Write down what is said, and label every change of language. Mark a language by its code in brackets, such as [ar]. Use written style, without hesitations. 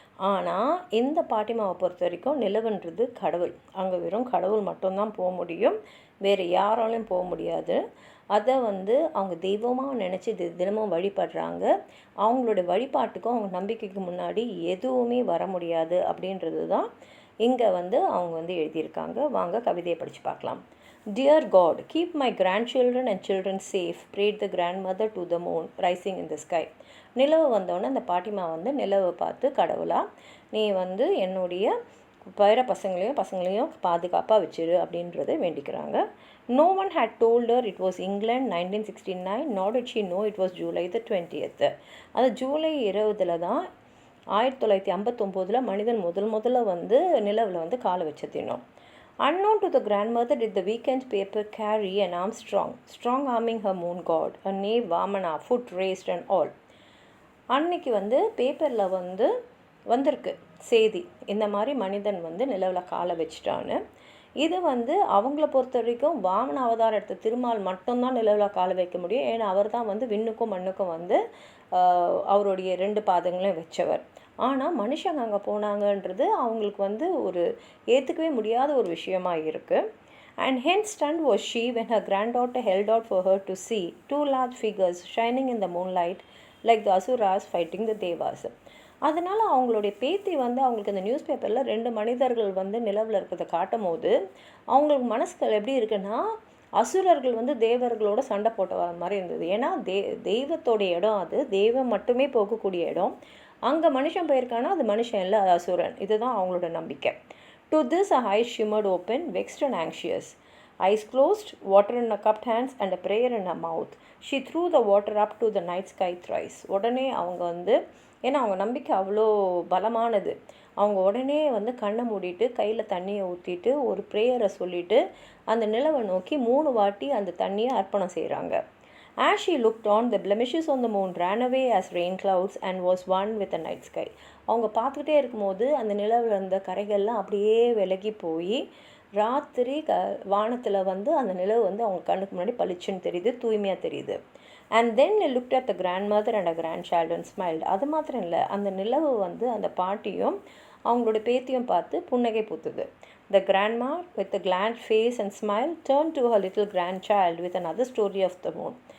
[ta] ஆனால் இந்த பாட்டிமாவை பொறுத்த வரைக்கும் நிலவுன்றது கடவுள், அங்கே வெறும் கடவுள் மட்டும்தான் போக முடியும், வேறு யாராலையும் போக முடியாது. அதை அவங்க தெய்வமாக நினச்சி தினமும் வழிபடுறாங்க. அவங்களோட வழிபாட்டுக்கும் அவங்க நம்பிக்கைக்கு முன்னாடி எதுவுமே வர முடியாது அப்படின்றது தான் இங்கே அவங்க எழுதியிருக்காங்க. வாங்க கவிதையை படித்து பார்க்கலாம். [en] Dear God, keep my grandchildren and children safe. Prayed the grandmother to the moon rising in the sky. [ta] நிலவு வந்தோடனே அந்த பாட்டிமா நிலவை பார்த்து, கடவுளா நீ என்னுடைய பேர பசங்களையும் பாதுகாப்பாக வச்சிரு அப்படின்றத வேண்டிக்கிறாங்க. [en] No one had told her it was England 1969, nor did she know it was July the 20th. [ta] அது ஜூலை 20 தான் 1959 மனிதன் முதல்ல நிலவில் காலை வச்சதினோம். [en] Unknown to the grandmother did the weekend paper carry an Armstrong, strong arming her moon god, a knave Vamana, foot raised and all. [ta] அன்னைக்கு பேப்பரில் வந்திருக்கு செய்தி, இந்த மாதிரி மனிதன் நிலவில் காலை வச்சிட்டான்னு. இது அவங்கள பொறுத்த வரைக்கும் வாமன அவதாரம் எடுத்த திருமால் மட்டும்தான் நிலவில் காலை வைக்க முடியும். ஏன்னா அவர் தான் விண்ணுக்கும் மண்ணுக்கும் அவருடைய 2 பாதங்களையும் வச்சவர். ஆனால் மனுஷங்க அங்கே போனாங்கன்றது அவங்களுக்கு ஒரு ஏற்றுக்கவே முடியாத ஒரு விஷயமாக இருக்குது. [en] And hence stunned was she when her granddaughter held out for her to see 2 large figures shining in the moonlight like the asuras fighting the devas. [ta] அதனால் அவங்களுடைய பேத்தி அவங்களுக்கு அந்த நியூஸ் பேப்பரில் 2 மனிதர்கள் நிலவில் இருக்கிறத காட்டும் போது அவங்களுக்கு மனசுகள் எப்படி இருக்குன்னா, அசுரர்கள் தேவர்களோட சண்டை போட்ட வர மாதிரி இருந்தது. ஏன்னா தெய்வத்தோடைய இடம், அது தெய்வம் மட்டுமே போகக்கூடிய இடம். அங்கே மனுஷன் போயிருக்கானா அது மனுஷன் இல்லை, அது அசுரன். இதுதான் அவங்களோட நம்பிக்கை. [en] To this her eyes shimmered open, vexed and anxious. Eyes closed, water in her cupped hands and a prayer in her mouth. She threw the water up to the night sky thrice. [ta] உடனே அவங்க ஏன்னா அவங்க நம்பிக்கை அவ்வளோ பலமானது. அவங்க உடனே கண்ணை மூடிட்டு கையில் தண்ணியை ஊற்றிட்டு ஒரு ப்ரேயரை சொல்லிவிட்டு அந்த நிலவை நோக்கி 3 வாட்டி அந்த தண்ணியை அர்ப்பணம் செய்கிறாங்க. [en] As she looked on, the blemishes on the moon ran away as rain clouds and was one with the night sky. [ta] அவங்க பார்த்துக்கிட்டே இருக்கும்போது அந்த நிலவில் இருந்த கரைகள்லாம் அப்படியே விலகி போய் ராத்திரி வானத்தில் அந்த நிலவு அவங்க கண்ணுக்கு முன்னாடி பளிச்சுன்னு தெரியுது, தூய்மையாக தெரியுது. [en] And then they looked at the grandmother and a grandchild and smiled. [ta] அது மாத்திரம் இல்லை, அந்த நிலவு அந்த பாட்டியும் அவங்களோட பேத்தியும் பார்த்து புன்னகை பூத்துது. [en] The grandma with a glad face and smile turned to her little grandchild with another story of the moon.